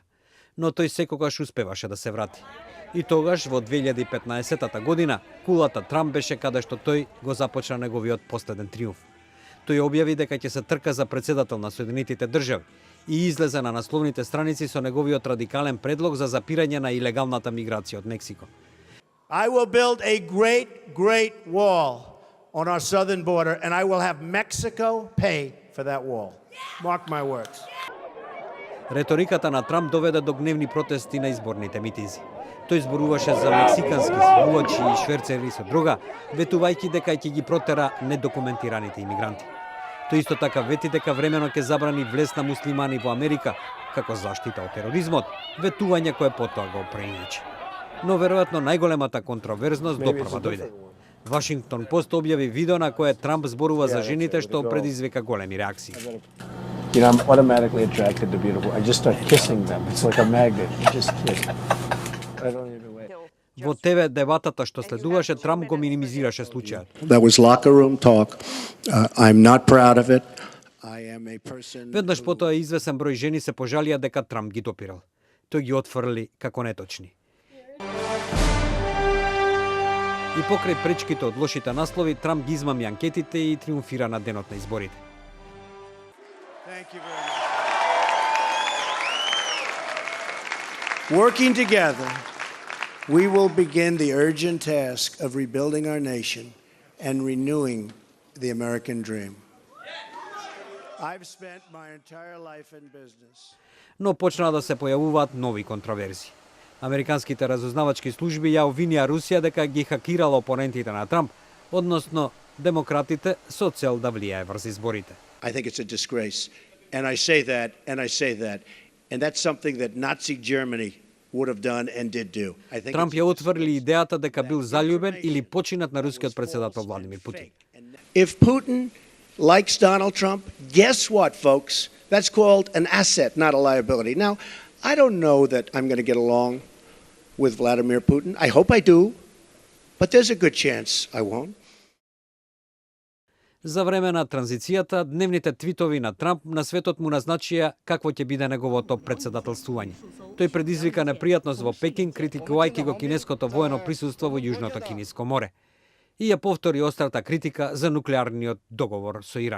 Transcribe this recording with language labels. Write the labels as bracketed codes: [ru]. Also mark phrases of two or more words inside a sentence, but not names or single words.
[mk] Но тој секогаш успеваше да се врати. И тогаш, во 2015 година, кулата Трамп беше каде што тој го започна неговиот последен триумф. Тој објави дека ќе се трка за председател на Соединетите држави и излезе на насловните страници со неговиот радикален предлог за запирање на илегалната миграција од Мексико. [en] I will build a great wall on our southern border and I will have Mexico pay for that wall. Mark my words. [mk] Реториката на Трамп доведе до гневни протести на изборните митинзи. Тој зборуваше за мексикански зборувачи и шверцери со дрога, ветувајќи дека ќе ги протера недокументираните имигранти. Тој исто така вети дека времено ќе забрани влез на муслимани во Америка како заштита од тероризмот, ветување кое потоа го преиначи. Но веројатно најголемата контроверзност допрва дојде. Вашингтон Пост објави видео на кое Трамп зборува за жените што предизвика големи реакции. [en] You know, I'm automatically attracted to beautiful. I just start kissing them. It's like a magnet. You just kiss. I don't even wait. [mk] Во ТВ дебатата што следуваше, Трамп го минимизираше случајот. [en] That was locker room talk. I'm not proud of it. I am a person. [mk] Веднаш потоа извесен број жени се пожалија дека Трамп ги допирал. Тој ги отфрли како неточни. И покрај пречките од лошите наслови, Трамп ги измами анкетите и триумфира на денот на изборите. [en] Thank you very much. Working together, we will begin the urgent task of rebuilding our nation and renewing the American dream. I've spent my entire life in business. [mk] Но почнаа да се појавуваат нови контроверзии. Американските разузнавачки служби ја обвинија Русија дека ги хакирала опонентите на Трамп, односно демократите со цел да влијае врз изборите. [en] I think it's a disgrace. And I say that. And that's something that Nazi Germany would have done and did do. [mk] Трамп ја отврли идејата дека бил заљубен или починат на рускиот председател Владимир Путин. [en] If Putin likes Donald Trump, guess what, folks? That's called an asset, not a liability. Now, I don't know that I'm going to get along with Vladimir Putin. I hope I do, but there's a good chance I won't. [mk] За време на транзицијата, дневните твитови на Трамп на светот му назначија какво ќе биде неговото председателствување. Тој предизвика непријатност во Пекин, критикувајќи го кинеското воено присуство во Јужното Кинеско море. И ја повтори острата критика за нуклеарниот договор со Иран.